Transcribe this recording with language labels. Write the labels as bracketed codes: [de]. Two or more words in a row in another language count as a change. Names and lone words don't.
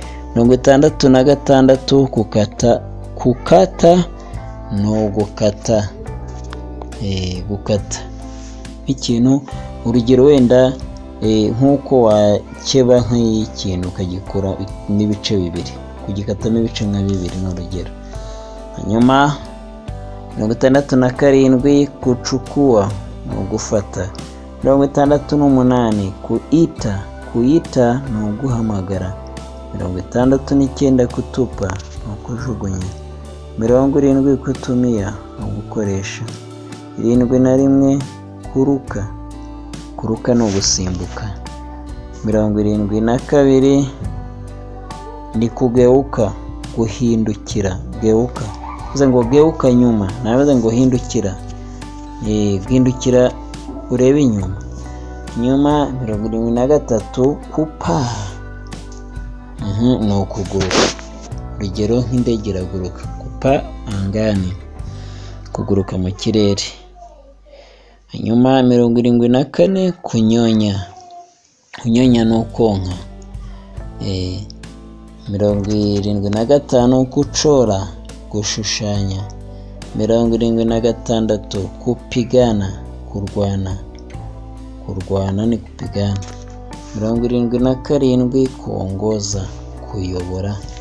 [rw] 66 kukata ni ugukata. Gukata ikintu, urugero wenda nk'uko wakeba nk'ikintu ukagikora n'ibice bibiri, kugikatamo ibice nka bibiri n'urugero. Hanyuma 67 kuchukua ni ugufata. 68 kuita ni uguhamagara. 69 kutupa ni ukujugunya. 70 kutumia ni ugukoresha. 71 kuruka ni ugusimbuka. 72 ni kugeuka, guhindukira. Geuka uvuze ngo [sw] geuka nyuma, [rw] navuze ngo hindukira. Hindukira urebe inyuma. Nyuma 73 kupa ni ukuguruka. Urugero nk'indege iraguruka. [sw] Kupa angani, [rw] kuguruka mu kirere. Hanyuma 74 kunyonya. Kunyonya ni ukonka. 75 kuchora, gushushanya. 76 kupigana, kurwana. Kurwana ni kupigana. 77 kuongoza, kuyobora.